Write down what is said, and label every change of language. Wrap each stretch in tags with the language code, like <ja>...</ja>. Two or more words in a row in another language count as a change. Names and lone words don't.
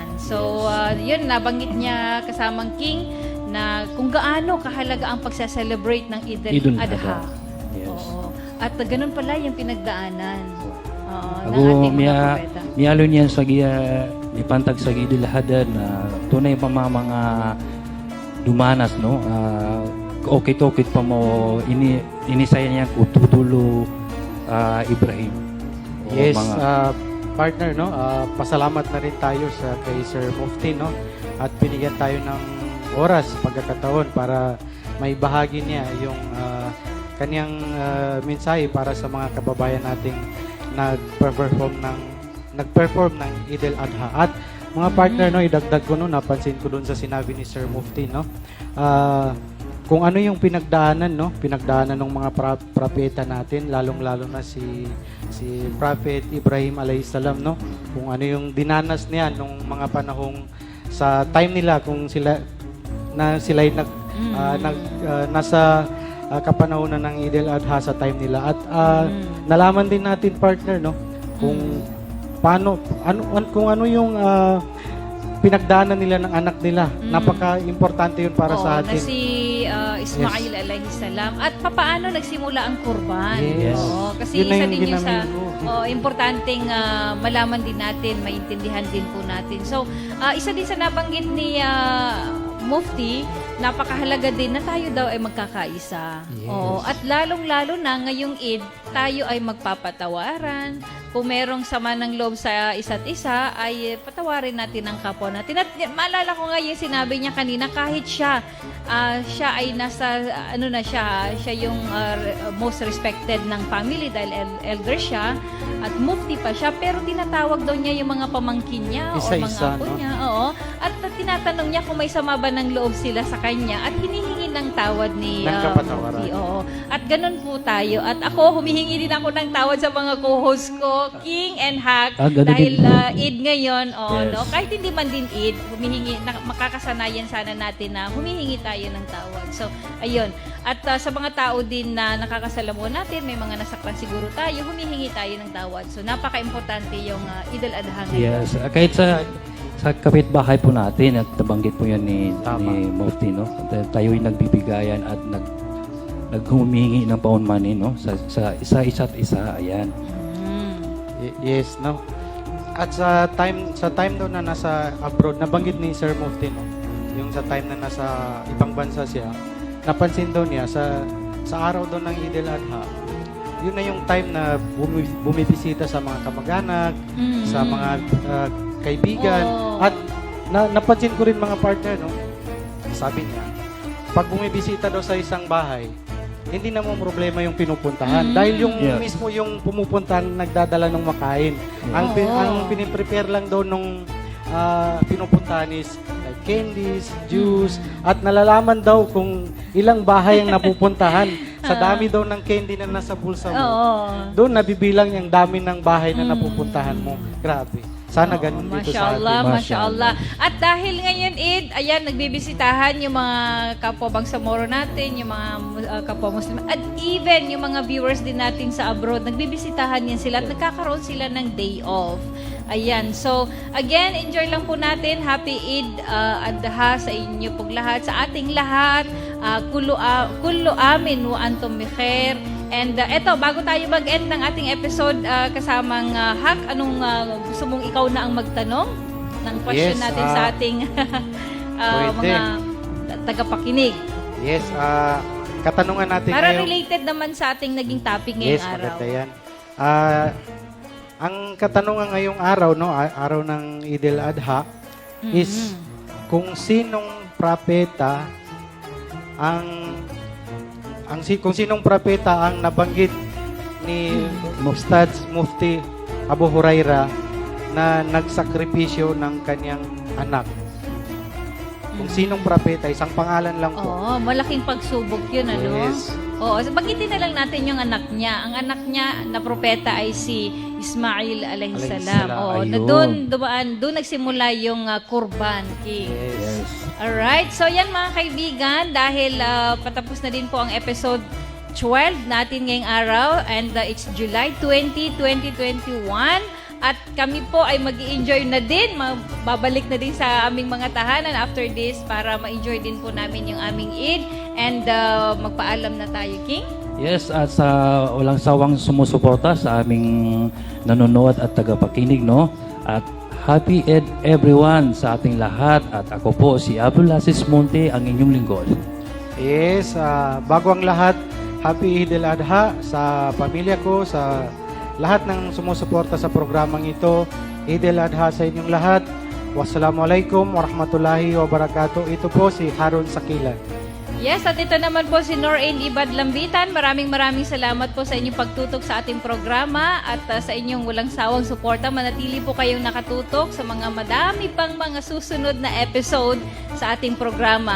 <tl>So yun, nabanggit niya kasamang King na kung gaano kahalaga ang pagsa-celebrate ng Idul Adha. Yes. Oo. At ganun pala yung pinagdaanan. Ako miyalo niyan sa ipantag sa Idul Adha na tunay pa mga dumanas no okit-okit pa mo inisaya niya ututulo Ibrahim. Yes, partner no, pasalamat na rin tayo sa kay Sir Mufti no at binigyan tayo ng oras, pagkakataon para may bahagi niya yung kanyang mensahe para sa mga kababayan nating nagperform ng Eid al-Adha. At mga partner, no, idagdag ko, no, napansin ko dun sa sinabi ni Sir Mufti, no, kung ano yung pinagdaanan ng mga propeta natin, lalong-lalo na si Prophet Ibrahim alayhisalam, no, kung ano yung dinanas niya nung mga panahong sa time nila, kung sila'y nasa kapanahonan ng Eid al-Adha sa time nila. At nalaman din natin, partner, no, kung kung ano yung pinagdaanan nila ng anak nila. Napaka-importante yun para sa atin. Na si Ismail</tl> <ar>عليه السلام.</ar> <tl>At papaano nagsimula ang kurban. Yes. Oo, kasi Yun na isa yung din yun sa ginamit ko. importanteng malaman din natin, maintindihan din po natin. So, isa din sa nabanggit ni Mufti, napakahalaga din na tayo daw ay magkakaisa. Yes. Oo, at lalong-lalo na ngayong Eid, tayo ay magpapatawaran. Kung merong sama ng loob sa isa't isa, ay patawarin natin ang kapwa natin. At maalala ko nga yung sinabi niya kanina, kahit siya ay nasa, siya yung</tl> <en>most respected</en> <tl>ng family dahil elder siya, at mufti pa siya, pero tinatawag daw niya yung mga pamangkin niya o mga Isa-isa, apo no? niya. Oo. At tinatanong niya kung may sama ba ng loob sila sa kanya at hinihingi ng tawad ni Ng kapatawaran. Mufti. Oo. At ganun po tayo. At ako, humihingi din ako ng tawad sa mga co-host ko, King and Hack, Ganun dahil din. Eid ngayon, Yes. no? Kahit hindi man din Eid, makakasanayan sana natin na humihingi tayo ng tawad. So, ayun. At sa mga tao din na nakakasalamuha natin, may mga nasaktan siguro tayo, humihingi tayo ng tawad. So, napaka-importante yung Eid al-Adha ngayon. Yes, kahit sa kapitbahay po natin, at nabanggit po yan ni Mufti, no? Tayo'y nagbibigayan at naghumingi ng paunmanin, no? Sa isa't isa, ayan. Yes, no. At sa time daw na nasa abroad, nabanggit ni Sir Mufti, no, yung sa time na nasa ibang bansa siya, napansin daw niya sa araw daw ng Eid al-Adha, yun na yung time na bumibisita sa mga kamag-anak, sa mga kaibigan. Oo. At napansin ko rin mga partner, no, sabi niya, pag bumibisita daw sa isang bahay, hindi naman problema yung pinupuntahan. Dahil yung Yes. mismo yung pumupuntahan nagdadala ng makain. Ang piniprepare lang daw nung pinupuntahan is</tl> <en>like candies, juice,</en> <tl>at nalalaman daw kung ilang bahay ang napupuntahan. Sa dami daw ng candy na nasa bulsa mo, Oo. doon nabibilang yung dami ng bahay na napupuntahan mo. Grabe. Sana ganun dito sa atin.</tl> <ar>ما شاء الله، ما شاء الله.</ar> <tl>At dahil ngayon Eid, ayan, nagbibisitahan yung mga kapwa Bangsamoro natin, yung mga kapwa Muslim, at even yung mga viewers din natin sa abroad, nagbibisitahan yan sila at nagkakaroon sila ng</tl> <en>day off.</en> <tl>Ayan, so again, enjoy lang po natin.</tl> <en>Happy Eid Adha</en> <tl>sa inyo pong lahat, sa ating lahat.</tl> <ar>كل عام وأنتم بخير.</ar> <tl>And eto, bago tayo mag-end ng ating episode kasamang Hack, anong gusto mong ikaw na ang magtanong ng question Yes, natin sa ating pwede. mga tagapakinig? Yes, katanungan natin Para ngayon. related naman sa ating naging topic ngayong Yes, araw. maganda yan. Ang katanungan ngayong araw, no, araw ng Eid al-Adha, is kung sinong propeta kung sinong propeta ang nabanggit ni Ustad Mufti Abu Huraira na nagsakripisyo ng kanyang anak. Kung sinong propeta, isang pangalan lang po. Oo, malaking pagsubok yun, ano? Yes. Oo, so banggitin na lang natin yung anak niya. Ang anak niya na propeta ay si Ismail alayhisalam. Alayhisalam, Oo, na ayun. doon nagsimula yung Kurban King. Yes. Alright, so yan mga kaibigan, dahil patapos na din po ang episode 12 natin ngayong araw,</tl> <en>and it's July 20, 2021.</en> <tl>At kami po ay mag-i-enjoy na din, babalik na din sa aming mga tahanan</tl> <en>after this</en> <tl>para ma-enjoy din po namin yung aming Eid, and magpaalam na tayo, King. Yes, at sa walang sawang sumusuporta sa aming nanonood at tagapakinig, no? At</tl> <en>Happy Eid everyone</en> <tl>sa ating lahat, at ako po si Abdul Aziz Monte, ang inyong lingkod. Yes, bago ang lahat,</tl> <en>Happy Eid al-Adha</en> <tl>sa pamilya ko, sa lahat ng sumusuporta sa programang ito. Eid al-Adha sa inyong lahat.</tl> <ar>والسلام عليكم ورحمة الله وبركاته.</ar> <tl>Ito po si Harun Sakila. Yes, at ito naman po si Norain Ibad Lambitan. Maraming salamat po sa inyong pagtutok sa ating programa at sa inyong walang sawang suporta. Manatili po kayong nakatutok sa mga madami pang mga susunod na episode sa ating programa.</tl>